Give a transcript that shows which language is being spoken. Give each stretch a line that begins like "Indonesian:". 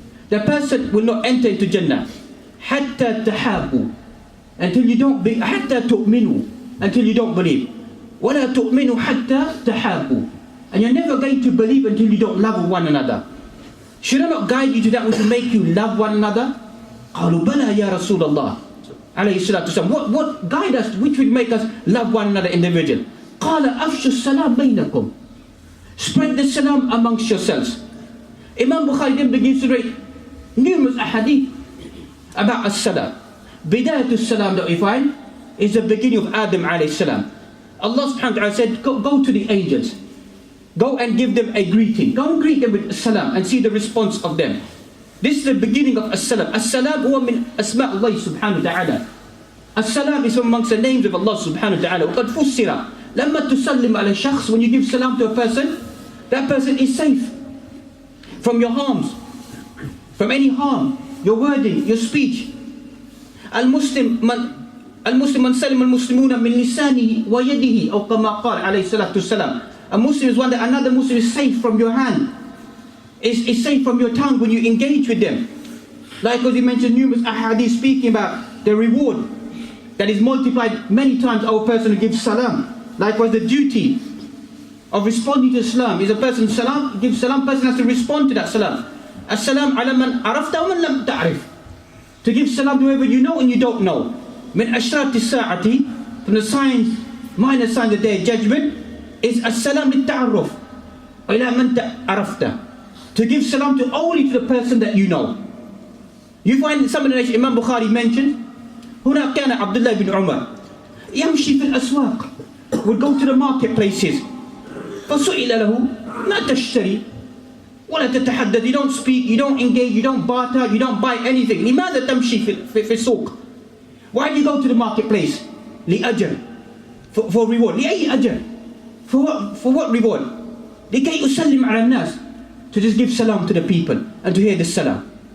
English: The person will not enter into Jannah
Arabic: حتى تحابوا,
English: until you don't be,
Arabic: حتى تؤمنوا,
English: until you don't believe.
Arabic: ولا تؤمنوا حتى تحابوا,
English: and you're never going to believe until you don't love one another. Should I not guide you to that which will make you love one another?
Arabic: قالوا بلى يا رسول الله عليه الصلاة والسلام.
English: What guide us, which would make us love one another individual?
Arabic: قال أفشوا السلام بينكم.
English: Spread the salam amongst yourselves. Imam Bukhari then begins to write numerous ahadith about as-salam. Bidayatul salam that we find is the beginning of Adam alayhi salam. Allah subhanahu wa ta'ala said, go to the angels. Go and give them a greeting. Go and greet them with as-salam and see the response of them. This is the beginning of as-salam.
Arabic: As-salam huwa min asma' Allah subhanahu wa ta'ala.
English: As-salam is amongst the names of Allah subhanahu wa ta'ala.
Arabic: وقد فسر لما تسلم على شخص,
English: when you give salam to a person, that person is safe from your harms, from any harm, your wording, your speech.
Arabic: المسلم من سلم المسلمون من لسانه ويده أو كما قال عليه الصلاة والسلام.
English: A Muslim is one that another Muslim is safe from your hand, is safe from your tongue when you engage with them. Likewise, he mentioned numerous ahadith speaking about the reward that is multiplied many times over a person who gives salam. Likewise, the duty of responding to salam is a person salam, gives salam, person has to respond to that salam.
Arabic: As-salam ala man arafta wa man lam ta'rif.
English: To give salam to whoever you know and you don't know.
Arabic: Min ashrati sa'ati,
English: from the signs, minor signs of the day of judgment, is
Arabic: as-salam lit-ta'arruf ila man arafta.
English: To give salam to only to the person that you know. You find some of the nations, Imam Bukhari mentioned,
Arabic: هنا كان عبد الله بن عمر يمشي في الأسواق,
English: would go to the marketplaces.
Arabic: فسئل له ما تشتري ولا تتحدث.
English: You don't speak, you don't engage, you don't barter, you don't buy anything.
Arabic: لماذا تمشي في السوق?
English: Why do you go to the marketplace?
Arabic: لأجر,
English: for reward.
Arabic: لأي أجر?
English: For what reward?
Arabic: لكي أسلم على الناس,
English: to just give salam to the people and to hear the salam.